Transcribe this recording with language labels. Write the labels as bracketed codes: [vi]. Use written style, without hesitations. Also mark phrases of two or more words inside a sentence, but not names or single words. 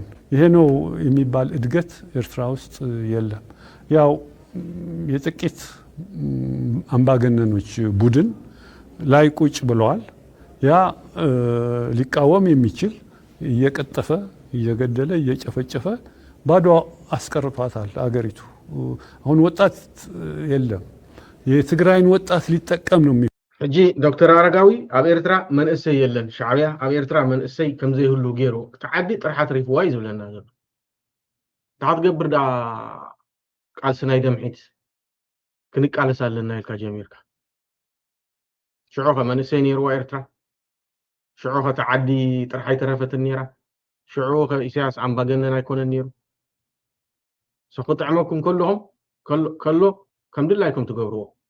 [am] ይሄ ነው የሚባል እድገት ኤርትራ ውስጥ የለም። ያው የጥቂት አምባገነኖች ቡድን ላይ ቁጭ ብለዋል። ያ ሊቃወም የሚችል እየቀጠፈ እየገደለ እየጨፈጨፈ ባዶ አስቀርቷታል አገሪቱ። አሁን ወጣት የለም። የትግራይን ወጣት ሊጠቀም ነው [ti] ሕጂ ዶክተር አረጋዊ ኣብ ኤርትራ መንእሰይ የለን ሻዕብያ ኣብ ኤርትራ መንእሰይ ከም ዘይህሉ ገይሩ ተዓዲ ጥርሓት ሪፍዋ እዩ ዝብለና ዘሎ ታትገብር ዳ ቃልሲ ናይ ደምሒት ክንቃለስ ኣለና ኢልካ ጀሚርካ ሽዑ ኸ መንእሰይ ነይርዋ ኤርትራ ሽዑ ኸ ተዓዲ ጥርሓይ ተረፈትን ነይራ ሽዑ ኸ ኢሳያስ ኣምባገነን ኣይኮነን ነይሩ ሰኽጥዕመኩም ከሎ ከም ድላይኩም ትገብርዎ